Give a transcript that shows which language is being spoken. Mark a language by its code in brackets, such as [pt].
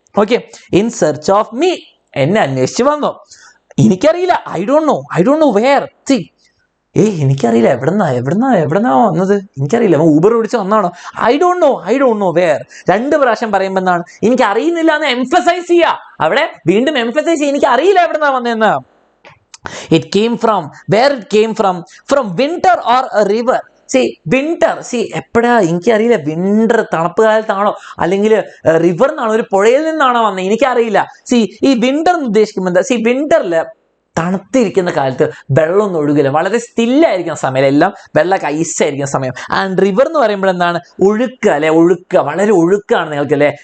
[en] okay, in search of me, [ml] എന്നെ അന്വേഷിച്ച് വന്നു. എനിക്കറിയില്ല, [en] I don't know where. [ml] C, എനിക്കറിയില്ല എവിടുന്നാ വന്നത്, എനിക്കറിയില്ല. ഊബർ വിളിച്ച് വന്നാണോ? [en] I don't know where. [ml] 2 പ്രാവശ്യം പറയുമ്പോൾ എന്താണ്, എനിക്ക് അറിയുന്നില്ല എന്ന് എംഫസൈസ് ചെയ്യുക. അവിടെ വീണ്ടും എംഫസൈസ് ചെയ്യുക, എനിക്ക് അറിയില്ല എവിടുന്നാ വന്നതെന്ന്. [en] It came from, where it came from winter or a river. [ml] Winter, എപ്പോഴാ എനിക്കറിയില്ല. വിന്റർ തണുപ്പ് കാലത്താണോ അല്ലെങ്കിൽ റിവർ എന്നാണോ, ഒരു പുഴയിൽ നിന്നാണോ വന്നത്, എനിക്കറിയില്ല. ഈ വിന്റർ എന്ന് ഉദ്ദേശിക്കുമ്പോൾ എന്താ, വിന്ററില് തണുത്തിരിക്കുന്ന കാലത്ത് വെള്ളമൊന്നും ഒഴുകില്ല, വളരെ സ്റ്റില്ലായിരിക്കുന്ന സമയം, എല്ലാം വെള്ളമൊക്കെ ഐസായിരിക്കുന്ന സമയം. ആൻഡ് റിവർ എന്ന് പറയുമ്പോൾ എന്താണ്, ഒഴുക്ക് അല്ലെ, വളരെ ഒഴുക്കാണ് നിങ്ങൾക്ക് അല്ലെ.